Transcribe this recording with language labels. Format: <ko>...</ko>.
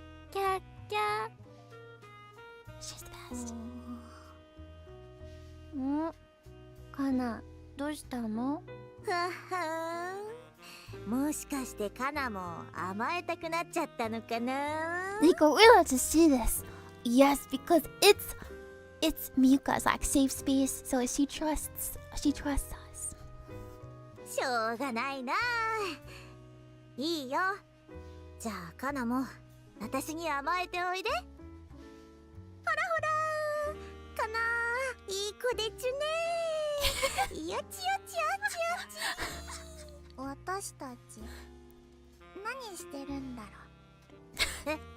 <ja>キャッキャ。</ja> <en>She's the best.</en> <ja>カナ、どうしたの？ははん。もしかしてカナも甘えたくなっちゃったのかな？</ja> <en>Niko, we're allowed to see this. Yes, because it's Miyuka's like safe space, so she trusts us.</en> <ja>しょうがないな。いいよ。じゃあカナも私に甘えておいで。ほらほら、カナ、いい子でちゅね。よちよちよちよち。私たち何してるんだろう。</ja>